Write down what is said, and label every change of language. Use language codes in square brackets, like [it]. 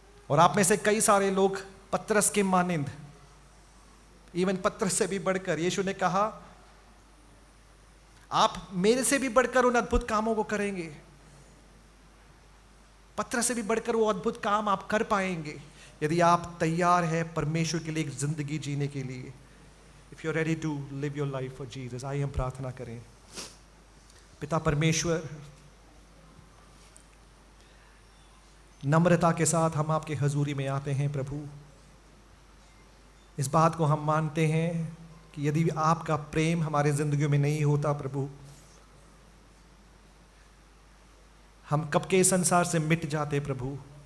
[hi] और आप में से कई सारे लोग पतरस के मानिंद, इवन पतरस से भी बढ़कर, यीशु ने कहा आप मेरे से भी बढ़कर उन अद्भुत कामों को करेंगे। पतरस से भी बढ़कर वो अद्भुत काम आप कर पाएंगे यदि आप तैयार हैं परमेश्वर के लिए एक जिंदगी जीने के लिए। [en] If you're ready to live your life for Jesus, [hi] आइए हम प्रार्थना करें। पिता परमेश्वर, नम्रता के साथ हम आपके हजूरी में आते हैं प्रभु। इस बात को हम मानते हैं कि यदि आपका प्रेम हमारे जिंदगियों में नहीं होता प्रभु, हम कब के संसार से मिट जाते प्रभु।